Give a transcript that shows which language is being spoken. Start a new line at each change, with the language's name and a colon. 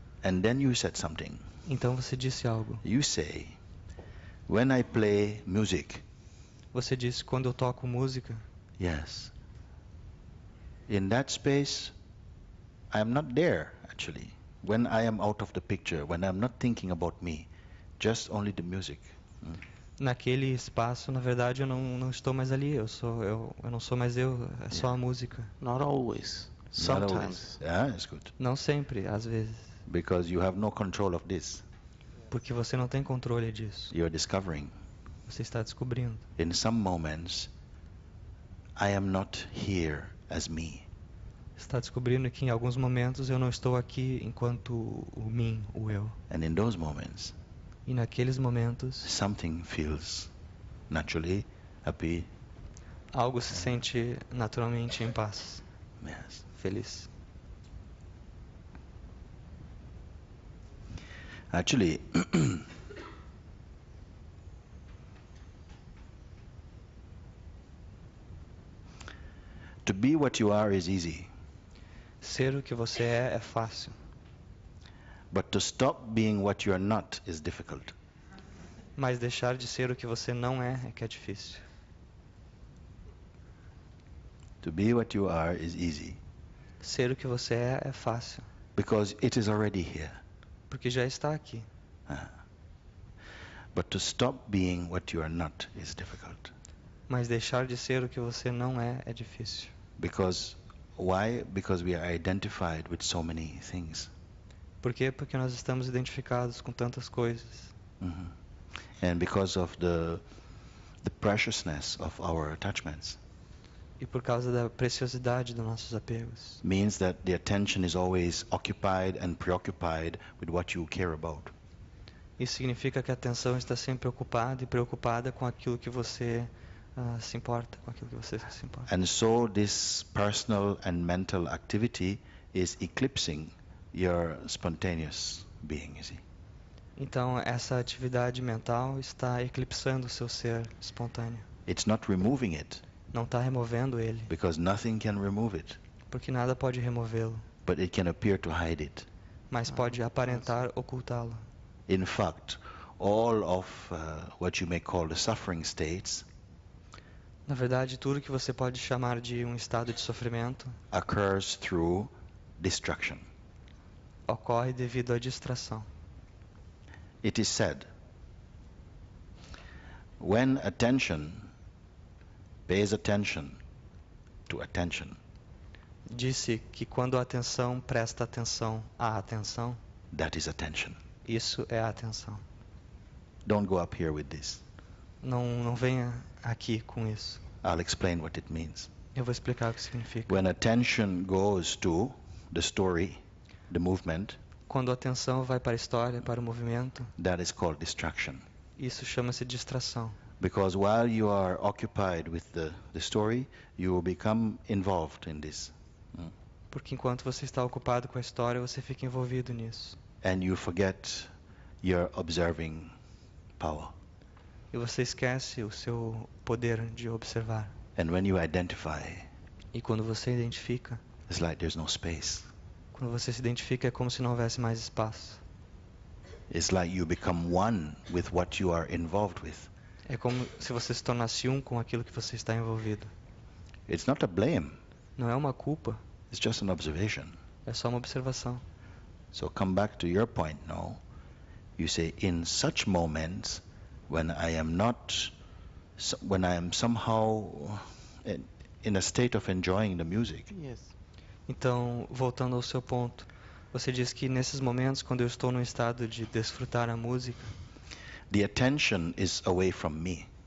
English: And then you said something.
Portuguese: Então você disse algo.
English: You say, when I play music.
Portuguese: Você disse quando eu toco música.
English: Yes. In that space, I'm not there actually. When I am out of the picture, when I'm not thinking about me, just only the music.
Portuguese: Naquele espaço, na verdade, eu não estou mais ali. Eu não sou mais eu. É só a música.
English: Not always. Not always. Sometimes. Yeah, it's good.
Portuguese: Não sempre, às vezes.
English: Because you have no control of this.
Portuguese: Porque você não tem controle disso.
English: You're discovering.
Portuguese: Você está descobrindo.
English: In some moments, I am not here as me.
Portuguese: Está descobrindo que em alguns momentos eu não estou aqui enquanto o mim, o eu.
English: And in those moments,
Portuguese: E naqueles momentos,
English: something feels naturally happy.
Portuguese: algo se sente naturalmente em paz,
English: Yes.
Portuguese: feliz.
English: Actually, to be what you are is easy,
Portuguese: Ser o que você é fácil.
English: but to stop being what you are not is difficult.
Portuguese: Mas deixar de ser o que você não é que é difícil.
English: To be what you are is easy,
Portuguese: Ser o que você é fácil.
English: because it is already here.
Portuguese: Porque já está aqui.
English: But to stop being what you are not is difficult.
Portuguese: Mas deixar de ser o que você não é difícil.
English: Because why? Because we are identified with so many things.
Portuguese: Por quê? Porque nós estamos identificados com tantas coisas. Mhm.
English: And because of the preciousness of our attachments,
Portuguese: E por causa da preciosidade dos nossos apegos.
English: means that the attention is always occupied and preoccupied with what you care about.
Portuguese: Isso significa que a atenção está sempre ocupada e preocupada com aquilo que você se importa, com aquilo que você se importa.
English: And so this personal and mental activity is eclipsing your spontaneous being, you see.
Portuguese: Então, essa atividade mental está eclipsando o seu ser espontâneo.
English: It's not removing it,
Portuguese: Não está removendo ele,
English: because nothing can remove it,
Portuguese: porque nada pode removê-lo,
English: but it can appear to hide it.
Portuguese: mas pode aparentar ocultá-lo.
English: In fact, all of what you may call the suffering states
Portuguese: Na verdade, tudo que você pode chamar de um estado de sofrimento
English: occurs through distraction.
Portuguese: ocorre devido à distração.
English: It is said, when attention pays attention to attention,
Portuguese: Disse que quando a atenção presta atenção à atenção,
English: that is attention.
Portuguese: isso é a atenção.
English: Don't go up here with this.
Portuguese: Não venha aqui com isso.
English: I'll explain what it means.
Portuguese: Eu vou explicar o que significa.
English: When attention goes to the story, the movement,
Portuguese: Quando a atenção vai para a história, para o movimento,
English: that is called distraction.
Portuguese: isso chama-se distração.
English: Because while you are occupied with the story, you will become involved in this.
Portuguese: Porque enquanto você está ocupado com a história, você fica envolvido nisso.
English: And you forget your observing power.
Portuguese: E você esquece o seu poder de observar.
English: And when you identify,
Portuguese: E quando você identifica,
English: it's like there's no space.
Portuguese: quando você se identifica, é como se não houvesse mais espaço.
English: It's like you become one with what you are involved with.
Portuguese: É como se você se tornasse um com aquilo que você está envolvido.
English: It's not a blame,
Portuguese: Não é uma culpa,
English: it's just an observation.
Portuguese: é só uma observação.
English: So come back to your point now. You say, in such moments when I am not, when I am somehow in a state of enjoying the music, Yes.
Portuguese: Então, voltando ao seu ponto, você diz que nesses momentos, quando eu estou no estado de desfrutar a música,
English: the attention is away from me,